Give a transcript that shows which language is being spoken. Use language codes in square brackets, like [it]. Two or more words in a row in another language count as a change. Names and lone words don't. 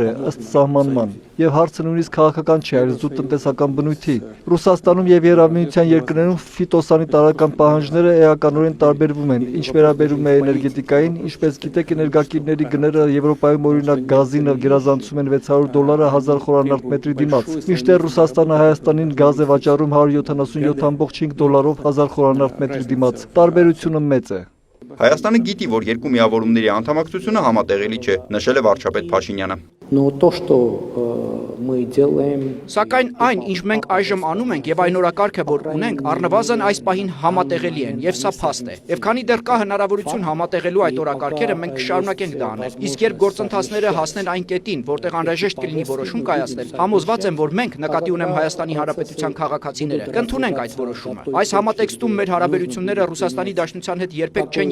[hy] է ըստ սահմանման, եւ հարցը նույնիսկ քաղաքական չէ, այլ զուտ տնտեսական բնույթի։ Ռուսաստանում եւ Եվրամիության երկրներում ֆիտոսանիտարական պահանջները էականորեն տարբերվում են, ինչ վերաբերում է էներգետիկային, ինչպես գիտեք, էներգակիրների գները Եվրոպայում օրինակ գազին գերազանցում են $600 1000 խորանարդ մետրի դիմաց, մինչդեռ Ռուսաստանը Հայաստանին գազ է վաճառում $177.5 1000 խորանարդ մետրի դիմաց։ Տարբերությունը մեծ է։ Հայաստանը գիտի, որ երկու միավորումների անդամակցությունը համատեղելի չէ, նշել է վարչապետ Փաշինյանը։ [ru] Но то, что мы делаем, [hy] Սակայն այն, ինչ մենք այժմ անում ենք եւ այն օրակարգը, որ ունենք, առնվազն այս պահին համատեղելի են եւ սա փաստ է։ Եվ քանի դեռ կա հնարավորություն համատեղելու այդ օրակարգերը, մենք կշարունակենք դա անել։ Իսկ երբ գործընթացները հասնեն այն կետին, որտեղ անհրաժեշտ կլինի որոշում կայացնել, համոզված եմ, որ մենք, նկատի ունեմ Հայաստանի Հանրապետության քաղաքացիները, կընդունենք այդ որոշումը։ Այս համատեքստում մեր հարաբերությունները Ռուսաստանի Դաշնության հետ երբեք չեն